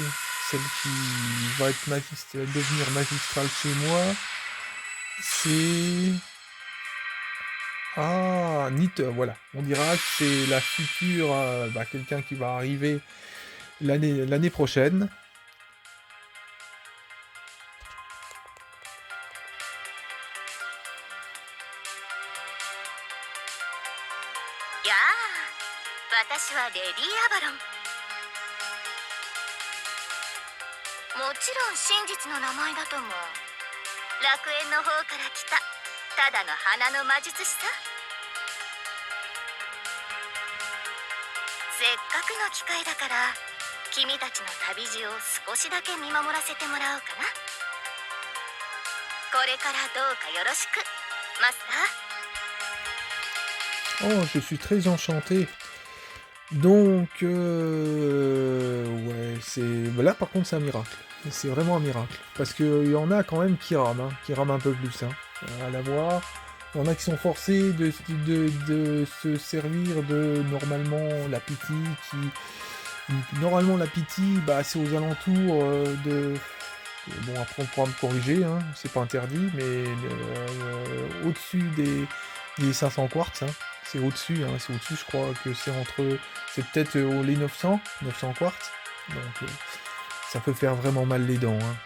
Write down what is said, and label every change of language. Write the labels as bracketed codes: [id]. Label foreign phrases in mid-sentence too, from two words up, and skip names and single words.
[fr] Celle qui va être devenir magistrale chez moi. C'est... Ah, Nite, voilà. On dira que c'est la future, quelqu'un qui va arriver l'année prochaine. [ja] Ya, 私はレディアバロン。もちろん真実の名前だと思う。楽園の方から来たただの花の魔術師さ。せっかくの機会だから君たちの旅路を少しだけ見守らせてもらおうかな。これからどうかよろしく、マスター。 [fr] Oh, je suis très enchanté. Donc, ouais, c'est... Là, par contre, c'est un miracle. C'est vraiment un miracle. Parce qu'il y en a quand même qui rament un peu plus, hein. à l'avoir. Il y en a qui sont forcés de se servir de normalement la pity Normalement la pity, bah, c'est aux alentours Bon, après on pourra me corriger, hein, c'est pas interdit, mais au-dessus des 500 quartz, hein, c'est au-dessus, je crois que c'est peut-être les 900 quartz, donc ça peut faire vraiment mal les dents, hein.